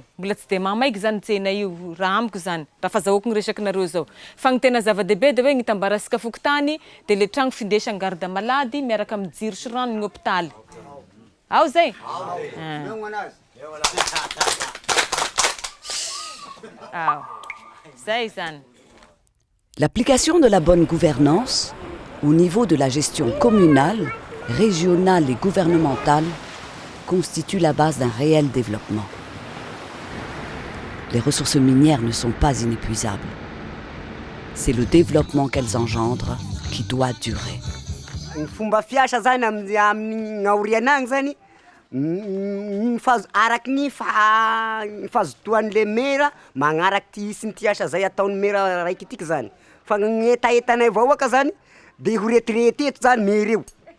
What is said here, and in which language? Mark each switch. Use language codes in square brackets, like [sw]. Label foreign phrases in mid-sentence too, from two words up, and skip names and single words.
[mg] Mbola tsy dia mamaiky zany tsena io raha amiko zany. Raha fahazahoako ny resakinareo zao. Fa ny tena zava-dehibe dia hoe ny tambarasika fokotany dia le tragno findesana garde malady miaraka amin'ny jiro sy rano ny hôpitaly. Ao zay? Zay zany. [fr] L'application de la bonne gouvernance au niveau de la gestion communale, régionale et gouvernementale constitue la base d'un réel développement. Les ressources minières ne sont pas inépuisables. C'est le développement qu'elles engendrent qui doit durer. [mg] Fomba fiasa zany amin'ny aorianagny zany araky ny fahazotoan'le mera magnaraky ty sy ny ty asa zay ataon'ny mera raiky tiky zany. Fa ny etaetanay vahoaka zany dia ho retirety eto zany mera eo.